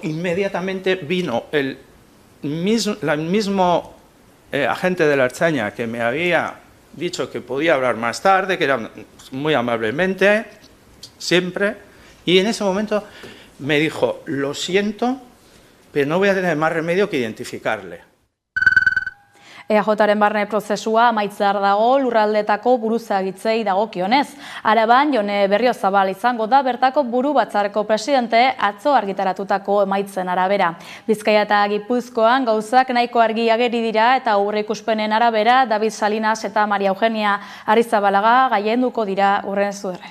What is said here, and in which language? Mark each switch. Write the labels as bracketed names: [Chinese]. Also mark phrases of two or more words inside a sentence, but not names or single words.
[Spanish] Inmediatamente vino el mismo agente de la Ertzaintza que me había dicho que podía hablar más tarde, que era muy amablemente, siempre, y en ese momento me dijo, lo siento, pero no voy a tener más remedio que identificarle. [Basque] EAJaren barne prozesua amaitzar dago lurraldeetako buruzagitzei dagokionez. Araban, Jone Berriozabal izango da bertako buru batzarreko presidente atzo argitaratutako emaitzen arabera. Bizkaia eta Gipuzkoan gauzak nahiko argi ageri dira eta aurreikuspenen arabera David Salinas eta Maria Eugenia Arrizabalaga gailenduko dira hurren zuerren.